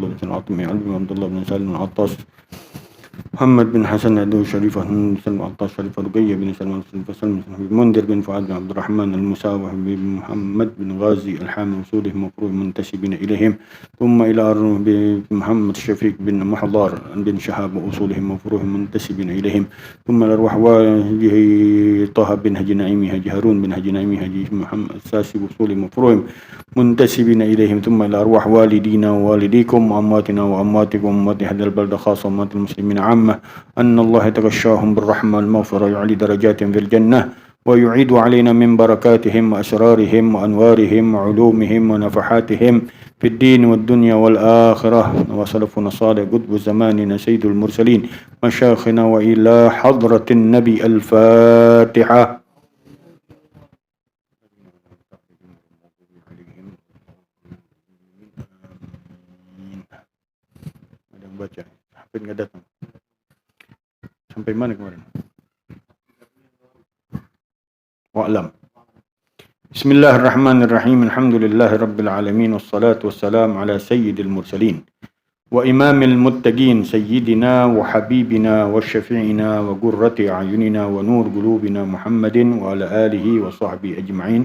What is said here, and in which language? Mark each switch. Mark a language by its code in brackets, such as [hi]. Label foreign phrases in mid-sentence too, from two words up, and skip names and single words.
[ar] بن سالم العطاس بن علي بن عبد الله بن سالم العطاس محمد بن حسن عدو شريفة بن سلم العطاس شريفة رقية بن سلم سلم منذر بن فؤاد بن عبد الرحمن المساوح بن محمد بن غازي الحامي وصولهم مفروض منتسبين إليهم ثم إلى محمد شفيق بن محضار بن شهاب وأصولهم مفروض منتسبين إليهم ثم الأرواح وجه طه بن هجي نعيمي هجي هارون بن هجي نعيمي هجي محمد الساسي وصولهم مفروض منتسبين إليهم ثم إلى أرواح والدينا ووالديكم وأمواتنا وأمواتكم وأموات هذا البلد خاصة وأموات المسلمين عامة أن الله يتغشاهم بالرحمة والمغفرة ويعلي درجاتهم في الجنة ويعيد علينا من بركاتهم وأسرارهم وأنوارهم وعلومهم ونفحاتهم في الدين والدنيا والآخرة وسلفنا الصالح قطب زماننا سيد المرسلين مشايخنا وإلى حضرة النبي الفاتحة. [id] Baca, Hafid nggak datang. Sampai mana kemarin? [ar] Wa'lam. بسم الله الرحمن الرحيم الحمد لله رب العالمين والصلاة والسلام على سيد المرسلين وإمام المتقين سيدنا وحبيبنا وشفيعنا وقرة أعيننا ونور قلوبنا محمد وعلى آله وصحبه أجمعين.